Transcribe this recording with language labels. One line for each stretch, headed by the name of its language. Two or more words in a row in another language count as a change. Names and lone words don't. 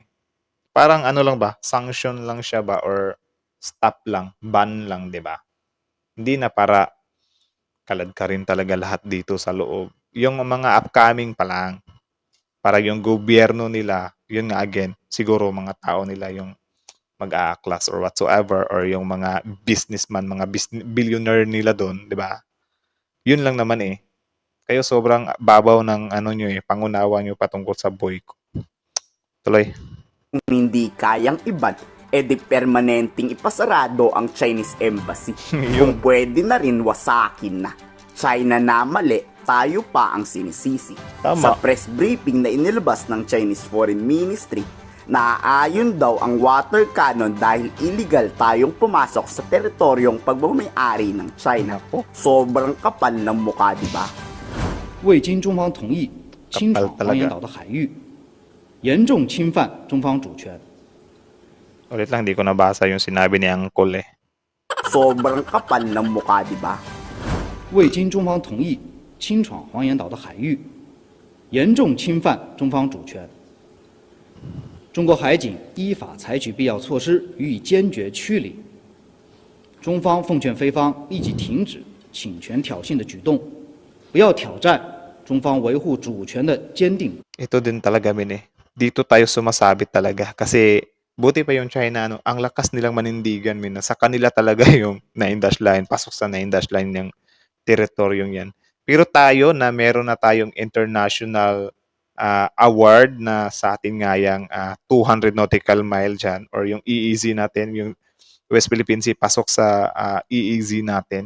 Filipino: Parang lang ba? Sanction lang siya ba? Or stop lang? Ban lang, 'di ba? Hindi na para kalad ka rin talaga lahat dito sa loob. Yung mga upcoming pa lang, para yung gobyerno nila, yun nga again, siguro mga tao nila yung mag-a-class
English: or whatsoever,
Filipino: or yung mga businessman, mga billionaire nila doon, di ba? Yun lang naman eh. Kayo sobrang babaw ng nyo eh, pangunawa nyo patungkol sa boycott. Tuloy. Kung hindi kayang iban, edi permanenteng ipasarado ang
English: Chinese embassy.
Filipino: Kung pwede na rin wasakin na. China na mali, tayo pa ang sinisisi. Tama. Sa
English: press briefing
Filipino: na inilabas ng Chinese Foreign Ministry, naaayon daw ang
English: water cannon
Filipino: dahil illegal tayong pumasok sa teritoryong pagmamayari ng China. Sobrang kapal ng mukha, di ba?
Chinese: 未经中方同意侵闯黄岩岛的海域，严重侵犯中方主权。
Filipino: Ulit lang, di ko nabasa yung sinabi ni Uncle eh. Sobrang kapal ng mukha, di ba?
Chinese: 未经中方同意侵闯黄岩岛的海域，严重侵犯中方主权。中国海警依法采取必要措施予以坚决驱离。中方奉劝菲方立即停止侵权挑衅的举动，不要挑战中方维护主权的坚定。
Filipino: Ito din talaga, min eh. Dito tayo sumasabit talaga. Kasi buti pa yung China, ang lakas nilang manindigan, min. Sa kanila talaga yung 9-dash line, pasok sa 9-dash line yung teritoryong yan. Pero tayo na meron na tayong
English: international award
Filipino: na sa atin nga yung 200
English: nautical mile
Filipino: dyan or yung EEZ natin, yung West Philippine Sea pasok sa EEZ natin.